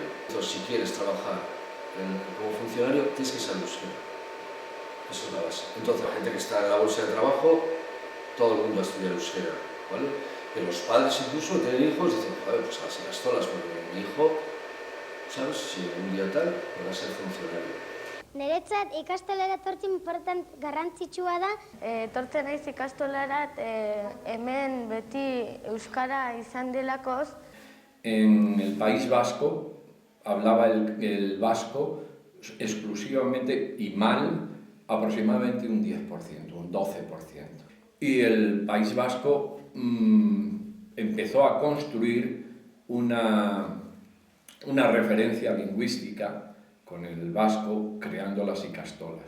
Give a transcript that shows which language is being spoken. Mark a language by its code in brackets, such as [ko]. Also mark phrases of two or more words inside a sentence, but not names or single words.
[es] Entonces, si quieres trabajar como funcionario, tienes que saber euskera. Eso es la base. Entonces, la gente que está en la bolsa de trabajo, todo el mundo va a estudiar euskera, ¿vale? Pero los padres incluso tienen hijos y dicen, joder, pues a las castolas, porque mi hijo, ¿sabes? Si un día tal, va a ser funcionario. [eu] Niretzat ikastolara etortzen garrantzitsua da. Etortzen naiz ikastolarat hemen beti euskara izan delakoz. [es] En el País Vasco hablaba el vasco exclusivamente y mal aproximadamente un 10%, un 12%. Y el País Vasco empezó a construir una referencia lingüística con el vasco creando las ikastolas.